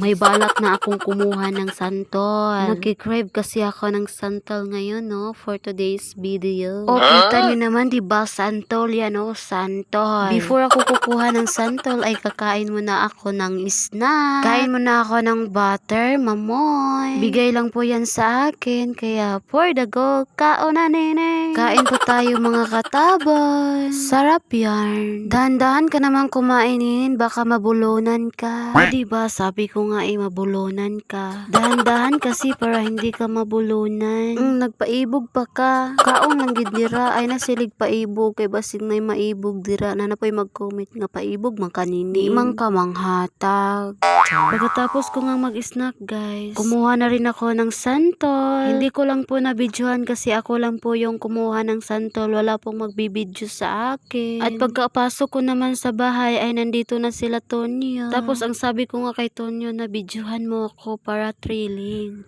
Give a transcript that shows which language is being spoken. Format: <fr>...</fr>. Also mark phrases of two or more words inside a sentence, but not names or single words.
<tl>May balak na akong kumuha ng santol. Nagkikrave kasi ako ng santol ngayon no,</tl> <en>for today's video.</en> <tl>O kita nyo naman diba, santol yan o, santol. Before ako kukuha ng santol ay kakain muna ako ng snack. Kain muna ako ng butter, mamoy. Bigay lang po yan sa akin, kaya</tl> <en>for the go,</en> <ceb>kaon na nene.</ceb> <tl>Kain po tayo mga katabas. Sarap yan. Dahan-dahan ka naman kumainin, baka mabulunan ka. O diba, sabi ko nga mabulunan ka. Dahan-dahan kasi para hindi ka mabulunan.</tl> <hil>Nagpaibog pa ka. Kaon lang gid dira, ay nasilig paibog kay basig nay maibog dira na napoy mag-comment nga paibog man kanini. Di man ka manghatag.</hil> <tl>Pagkatapos ko nga mag-snack guys, kumuha na rin ako ng santol. Hindi ko lang po na-videohan kasi ako lang po yung kumuha ng santol. Wala pong magbibideo sa akin. At pagkapasok ko naman sa bahay ay nandito na sila Tonyo. Tapos ang sabi ko nga kay Tonyo na videohan mo ako para thrilling.</tl>